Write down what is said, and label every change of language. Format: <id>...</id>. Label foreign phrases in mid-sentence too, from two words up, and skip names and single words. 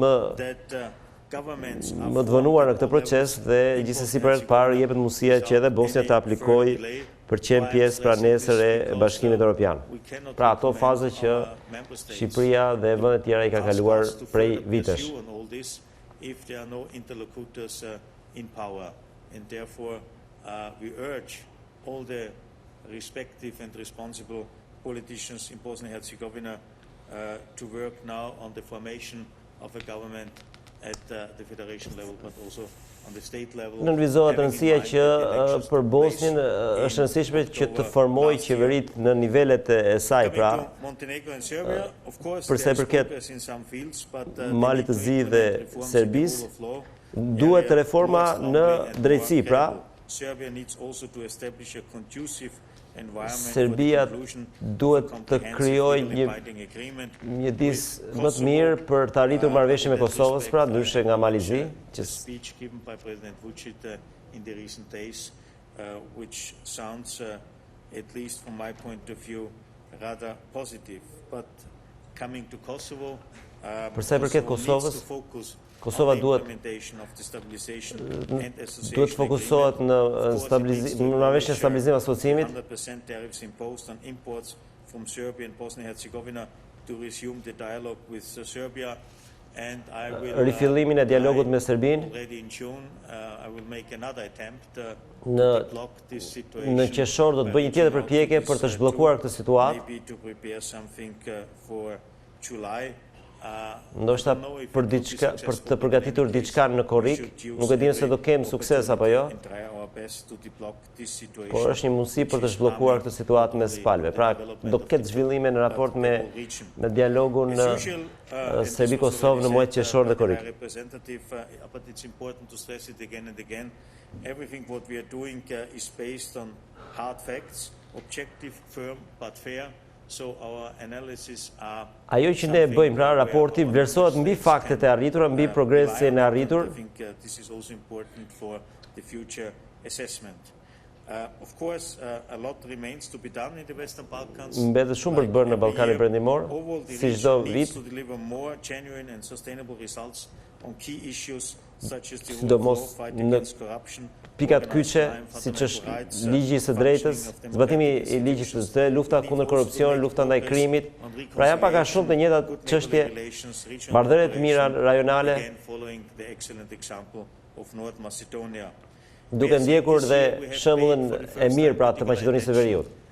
<sq>më të vonuar në këtë proces dhe gjithsesi për herë të parë jepet mundësia që edhe Bosnja të aplikojë për të qenë pjesë pra nesër e Bashkimit Evropian. Pra ato faze që Shqipëria dhe vendet tjera i ka kaluar prej vitesh.</sq> <en>and therefore we urge all the respective and responsible politicians in Bosnia and Herzegovina to work now on the formation of a government at the federation level, but also on the state level.</en> <sq>Nënvizohet rëndësia që për Bosnjën është rëndësishme që të formojë qeverit në nivelet e saj, pra për sa i përket Malit të Zi dhe Serbisë, duhet reforma në drejtësi, pra Serbia duhet të krijojë një mjedis më të mirë për të arritur marrëveshje me Kosovës, pra ndryshe nga Mali i Zi, që</sq> <en>which sounds at least from my point of view rather positive, but coming to Kosovo,</en> <sq>për sa i përket Kosovës, Kosova duhet fokusohet në marrëveshjen e stabilizimit asociimit.</sq> <en>100% tariffs imposed on imports from Serbia and Bosnia and Herzegovina to resume the dialogue with Serbia, and I will</en> <sq>rifillimin e dialogut me Serbinë.</sq> <en>Already in June I will make another attempt to block this situation.</en> <sq>Në qershor do të bëj një tjetër përpjekje për të zhbllokuar këtë situatë.</sq> <en>Maybe to prepare something for July.</en> <sq>Ndoshta për të përgatitur diçka në korrik, nuk e di nëse do kem sukses apo jo, por është një mundësi për të zhbllokuar këtë situatë mes palëve. Pra, do ketë zhvillime në raport me dialogun në Serbi-Kosovë në muajt qershor dhe korrik.</sq> <en>But it's important to stress it again and again. Everything what we are doing is based on hard facts, objective, firm but fair. So our analysis are</en> <sq>Ajo që ne bëjmë, pra raporti vlerësohet mbi faktet e arritura, mbi progresin e arritur.</sq> <en>I think this is also important for the future assessment. Of course, a lot remains to be done in the Western Balkans.</en> <sq>Mbetet shumë për të bërë në Ballkanin Perëndimor, si çdo vit.</sq> <en>To deliver more genuine and sustainable results on key issues such as the</en> <sq>sidomos në pikat kyçe, siç është ligji i së drejtës, zbatimi i ligjit të së lufta kundër korrupsionit, lufta ndaj krimit. Pra janë pak a shumë të njëjta çështje, marrëdhënie të mira rajonale, duke ndjekur dhe shembullin e mirë pra të Maqedonisë së Veriut.</sq>